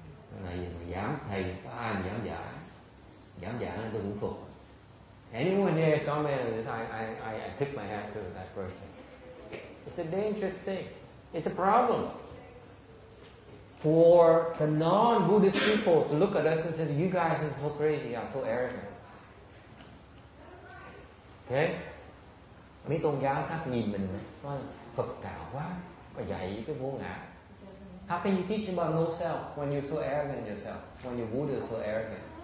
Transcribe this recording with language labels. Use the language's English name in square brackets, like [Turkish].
[Vietnamese] Cái này mà dám thầy có ai mà dám giảng nên tôi cũng phục. [English] Anyone here comment on this? I tip my hat to that person. It's a dangerous thing. It's a problem for the non-Buddhist people to look at us and say, you guys are so crazy, are so arrogant. Okay? [Vietnamese] Mấy tôn giáo khác nhìn mình nói Phật cao quá, và dạy cái vô ngã. [English] How can you teach about no self when you're so arrogant yourself? When your Buddha is so arrogant?